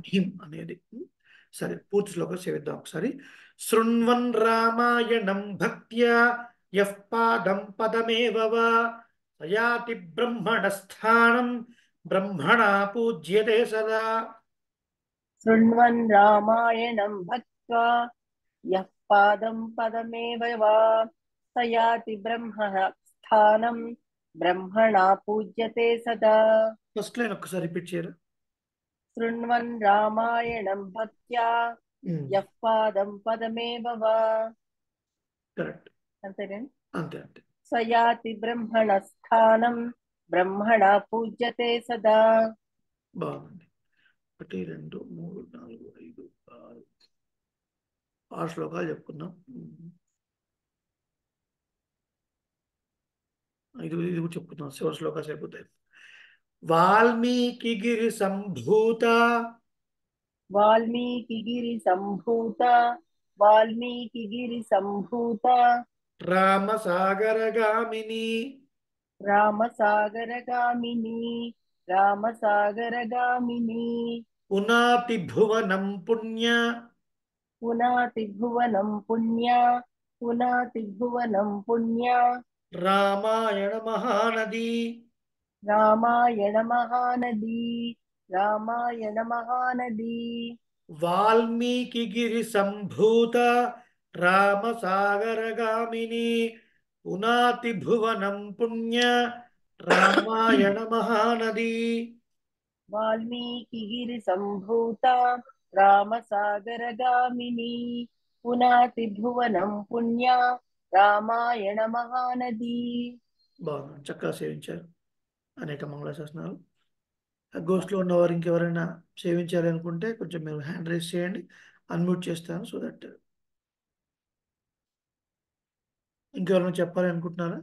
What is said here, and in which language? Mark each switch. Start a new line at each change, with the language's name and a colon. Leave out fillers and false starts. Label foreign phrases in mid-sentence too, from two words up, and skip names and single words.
Telugu: వన్హీం అనేది. సరే, పూర్తి శ్లోకం చేద్దాం ఒకసారి.
Sanskrit: శృణ్వన్ రామాయణం భక్త్యా యః పాదం పదమేవ వా సయాతి బ్రహ్మణస్థానం బ్రహ్మణా పూజ్యతే సదా. శృण्वन् रामायणं भक्त्वा यः पादं पदमेव वा स याति ब्रह्मः स्थानं ब्रह्मणा पूज्यते सदा
English: first line
Telugu: ఒక్కసారి రిపీట్ చేయరా.
Sanskrit: शृण्वन् रामायणं भक्त्या यः पादं पदमेव वा
Telugu: కరెక్ట్. అంతేనండి అంతే అంతే.
Sanskrit: स याति ब्रह्मणस्थानं ब्रह्मणा पूज्यते सदा
Telugu: బాగుంది. 1 2 3 4 5 6 6 శ్లోకాలు చెప్పుకున్నాం. ఇది ఇది కూడా చెప్పుకున్నాం, 7 శ్లోకాలు అయిపోతాయి.
Sanskrit: వాల్మీకి గిరి సంభూత वाल्मीकिगिरिसम्भूता वाल्मीकिगिरिसम्भूता రామసాగరగామిని रामसागरगामिनी रामसागरगामिनी పునాతి భువనం పుణ్య पुनाति भुवनं पुण्या पुनाति भुवनं पुण्या రామాయణ మహానది. रामायण महानदी रामायण महानदी వాల్మీకి గిరి సంభూత రామసాగరగామిని పునాతి భువనం పుణ్య రామాయణ మహానది. वाल्मीकिगिरिसम्भूता रामसागरगामिनी पुनाति भुवनं पुण्या రామాయణ మహానది.
Telugu: బాగుంది, చక్కగా సేవించారు అనేక మంగళ శాసనాలు. గోస్ట్లో ఉన్నవారు ఇంకెవరైనా సేవించాలి అనుకుంటే కొంచెం మీరు
English: hand raise
Telugu: చేయండి, అన్మ్యూట్ చేస్తాను.
English: so that
Telugu: ఇంకెవరైనా చెప్పాలి అనుకుంటున్నారా?